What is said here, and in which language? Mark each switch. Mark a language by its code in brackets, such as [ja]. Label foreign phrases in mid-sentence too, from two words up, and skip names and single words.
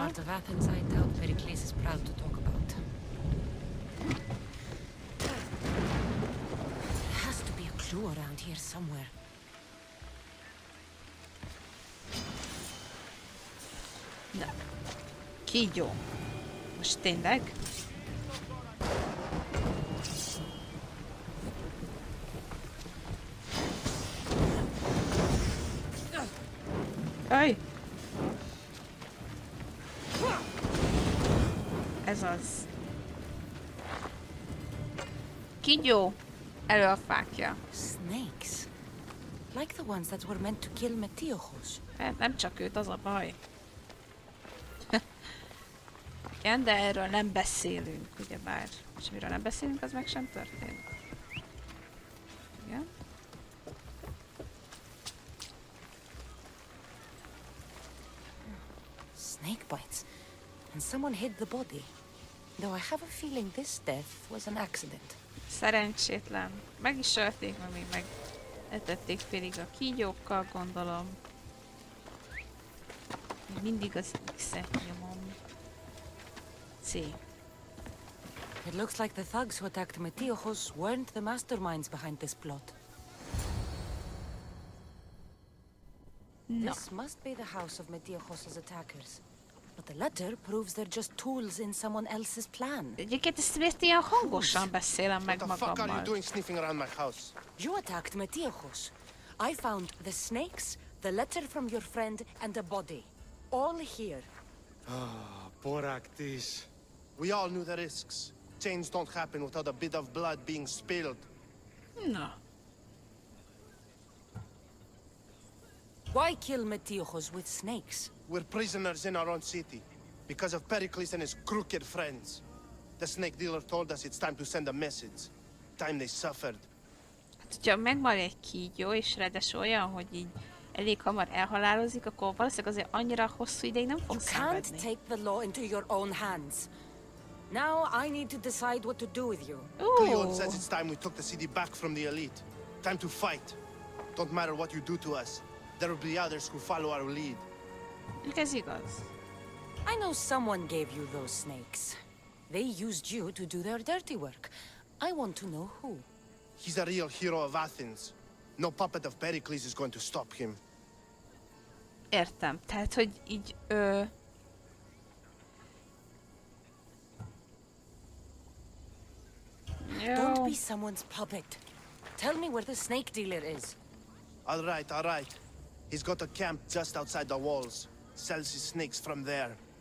[en] Part of Athens I doubt Pericles is proud to talk about. There has to be a clue around here somewhere. [hu] Na, kígyó. Most tényleg? Aj! Ez az. Kígyó! Elő a fákja. [en] Snakes. Like the ones that were meant to kill Metiochos. [hu] Hát nem csak őt, az a baj. Igen, de erről nem beszélünk, ugyebár. És miről nem beszélünk, az meg sem történt. Igen. [en] Snake bites. And someone hid the body. Though I have a feeling this death was an accident. [hu] Szerencsétlen. Meg is ölték, mert még megetették félig a kígyókkal, gondolom. Még mindig az X-et nyomom. C. [en] It looks like the thugs who attacked Metiojos weren't the masterminds behind this plot. No. This must be the house of Metiojos' attackers. But the letter proves they're just tools in someone else's plan. [hu] Egyébként ezt miért ilyen hangosan beszélem meg [en] What the fuck are you [hu] magammal? [en] doing sniffing around my house? You attacked Metiojos. I found the snakes, the letter from your friend, and a body. All here. Boraktis. We all knew the risks. Change don't happen without a bit of blood being spilled. [hu] Na. [en] Why kill Metiojos with snakes? We're prisoners in our own city because of Pericles and his crooked friends. The snake dealer told us it's time to send a message. Time they suffered. [hu] Hát, hogyha megmarja egy kígyó, és ráadásul olyan, hogy így elég hamar elhalálozik, akkor valószínűleg azért annyira hosszú ideig nem fog [en] You can't [hu] szenvedni. [en] take the law into your own hands. Now I need to decide what to do with you. Cleon says it's time we took the city back from the elite. Time to fight. Don't matter what you do to us. There will be others who follow our lead. [hu] Ez igaz. [en] I know someone gave you those snakes. They used you to do their dirty work. I want to know who. He's a real hero of Athens. No puppet of Pericles is going to stop him. [hu] Értem. Tehát, hogy így [en] Don't be someone's puppet. Tell me where the snake dealer is. All right, all right. He's got a camp just outside the walls. Sells his snakes from there.